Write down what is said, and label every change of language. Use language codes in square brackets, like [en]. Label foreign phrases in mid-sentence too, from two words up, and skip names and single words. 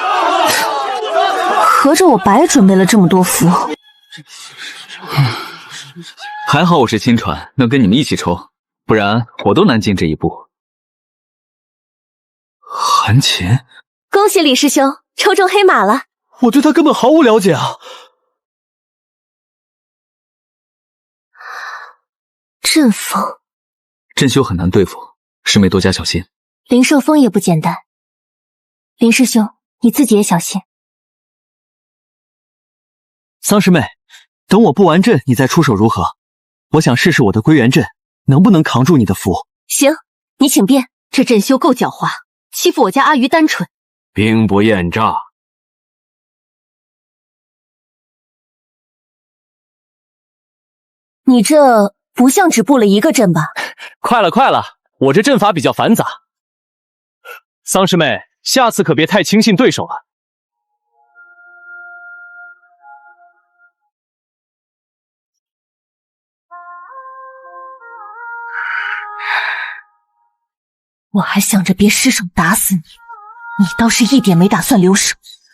[zh] 合着我白準備了這麼多符。還好我是親傳，能跟你們一起抽，不然我都難進這一步。韓琴，恭喜李師兄， 抽中黑馬了。我对他根本毫無了解啊。阵风，阵修很难对付，师妹多加小心。灵兽风也不简单，林师兄，你自己也小心。桑师妹，等我布完阵，你再出手如何？我想试试我的归元阵能不能扛住你的符。行，你请便。这阵修够狡猾，欺负我家阿鱼单纯。兵不厌詐。你这不像只布了一个阵吧？快了，快了，我这阵法比較繁雜。桑師妹，下次可別太輕信對手了。我還想着別失手打死你，你倒是一點沒打算留手。